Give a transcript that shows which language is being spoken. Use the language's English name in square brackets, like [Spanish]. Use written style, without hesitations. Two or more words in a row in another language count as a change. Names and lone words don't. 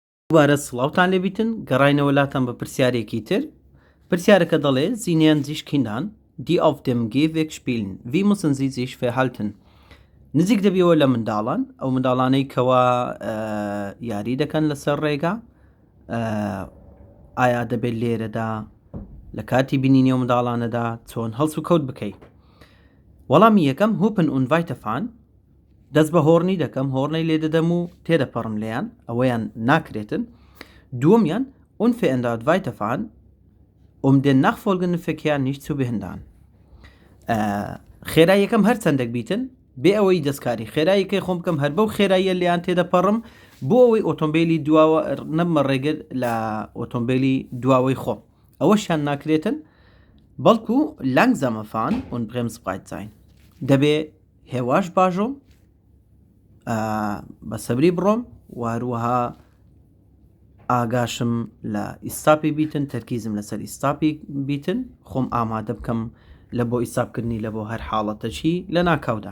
[Central Kurdish] دووبارە سڵاوتان لێبیتن گەڕاینەوە وڵاتان بە پرسیارێکی تر. پرسیارەکە دەڵێ [German] Sie nähern sich Kindern, die auf dem Gehweg spielen. Wie müssen sie sich verhalten? [Central Kurdish] نزیک دەبیەوە لە منداڵان، ئەو منداڵانەی کەوا یاری دەکەن لەسەر ڕێگا. ئایا دەبێت لێرەدا لە کاتی بینینی و منداڵانەدا چۆن هەڵس و کەوت بکەیت؟ وەڵامی یەکەم [German] Hupen und weiterfahren. [Central Kurdish] دەست بە هۆڕنی دەکەم، هۆڕنەی لێ دەدەم و تێدەپەڕم لێیان، ئەوەیان ناکرێتن. [German] دووەمیان unverändert weiterfahren, den nachfolgenden Verkehr nicht zu behindern. [Central Kurdish] خێرای یەکەم هەر چەندێک بیتن بێ ئەوەی دەستکاری خێراییەکەی خۆم بکەم هەر بەو خێراییە لێیان تێدەپەڕم بۆ ئەوەی ئۆتۆمبیلی دواوە نەبمە ڕێگر لە ئۆتۆمبیلی دواوەی خۆم، ئەوەشیان ناکرێتن. [German] بەڵکو langsamer fahren und bremsbereit sein. [Central Kurdish] دەبێ هێواش باژۆم، بە سەبری بڕۆم، واروەها ئاگاشم لە ئیستاپی بیتن، تەرکیزم لەسەر ئیستاپی بیتن، خۆم ئامادە بکەم لە بۆ ئیستاپکردنی لە بۆ هەر حاڵەتەشی لە ناکاودا.